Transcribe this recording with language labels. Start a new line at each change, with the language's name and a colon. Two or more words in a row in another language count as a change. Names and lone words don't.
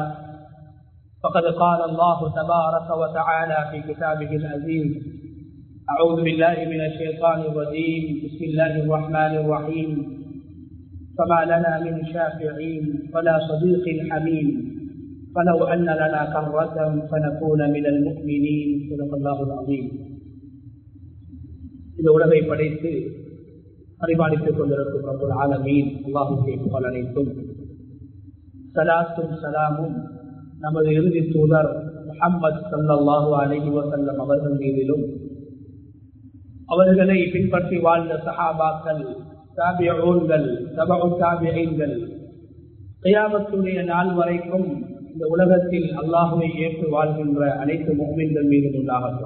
Arabic: فقد قال الله تبارك وتعالى في كتابه العزيز: أعوذ بالله من الشيطان الرجيم، بسم الله الرحمن الرحيم. فما لنا من شافعين ولا صديق حميم فلو أن لنا كرة فنكون من المؤمنين. صدق الله العظيم.
Tamil: இந்த உலகை படைத்து பரிபாலித்துக் கொண்டிருக்கும்
Arabic: رب العالمين
Tamil: அல்லாஹ்வுக்கே புகழ் அனைத்தும். ஸலாத்தும் ஸலாமும் நமது இறுதி தூதர் முஹம்மது
Arabic: صلى الله عليه وسلم
Tamil: அவர்கள் மீதிலும், அவர்களை பின்பற்றி வாழ்ந்த சஹாபாக்கள், தாபிஊன்கள், தபஉ தாபிஈன்கள், கியாமத்துடைய நாள் வரைக்கும் இந்த உலகத்தில் அல்லாஹ்வை ஏற்று வாழ்கின்ற அனைத்து முஃமின்கள் மீதும் உண்டாகட்டும்.